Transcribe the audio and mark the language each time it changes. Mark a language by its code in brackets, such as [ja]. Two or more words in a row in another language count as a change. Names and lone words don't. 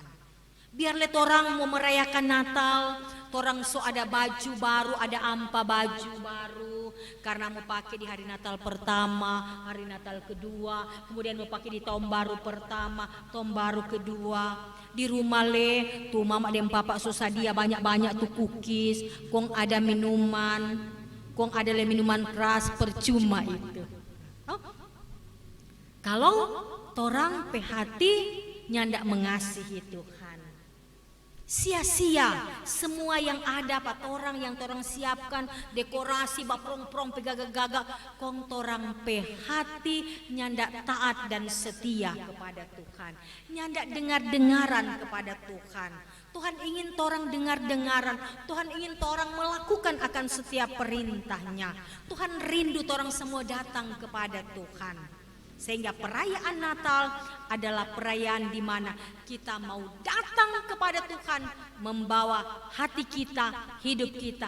[xmm] Biar lihat orang mau merayakan Natal, orang so ada baju baru, ada ampa baju baru, karena mau pakai di hari Natal pertama, hari Natal kedua, kemudian mau pakai di tahun baru pertama, tahun baru kedua. Di rumah tuh mama dan papa susah dia banyak-banyak tuh cookies, kong ada minuman, kong ada minuman keras percuma itu. Oh? Kalau torang pe hati nyandak mengasihi Tuhan, sia-sia semua yang ada pak torang yang torang siapkan dekorasi baprong-prong pe gagak-gagak, kong torang pe hati nyandak taat dan setia kepada Tuhan, nyandak dengar-dengaran kepada Tuhan. Tuhan ingin torang dengar-dengaran, Tuhan ingin torang melakukan akan setiap perintahnya. Tuhan rindu torang semua datang kepada Tuhan. [id] Sehingga perayaan Natal adalah perayaan di mana kita mau datang kepada Tuhan, membawa hati kita, hidup kita.